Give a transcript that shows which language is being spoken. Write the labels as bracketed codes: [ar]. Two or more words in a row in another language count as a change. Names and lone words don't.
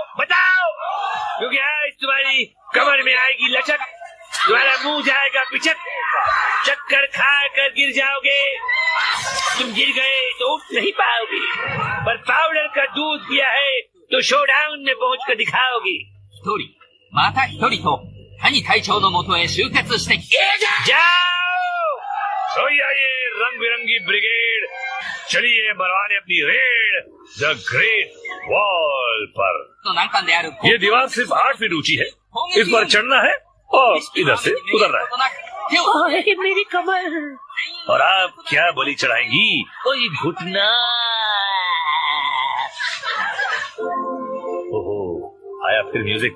[hi] बताओ, क्योंकि आज तुम्हारी कमर में आएगी लचक, तुम्हारा मुंह जाएगा पिचक, चक्कर खा कर गिर जाओगे। तुम गिर गए तो उठ नहीं पाओगे, पर पाउडर का दूध पिया है तो शोडाउन में पहुंच कर दिखाओगी। [ja] また一人と谷隊長の元へ集結してき [hi] जाओ तो ये रंग बिरंगी ब्रिगेड चलिए मरवाने अपनी रेड द ग्रेट वॉल पर। [ja] と難関である [hi] ये दीवार सिर्फ 8 फीट ऊंची है। इस पर चढ़ना है और इधर से उतरना है। [ja] 手を [hi] ओए, मेरी कमर। और आप क्या बलि चढ़ाएंगी? कोई घुटना। ओहो, आया फिर म्यूजिक।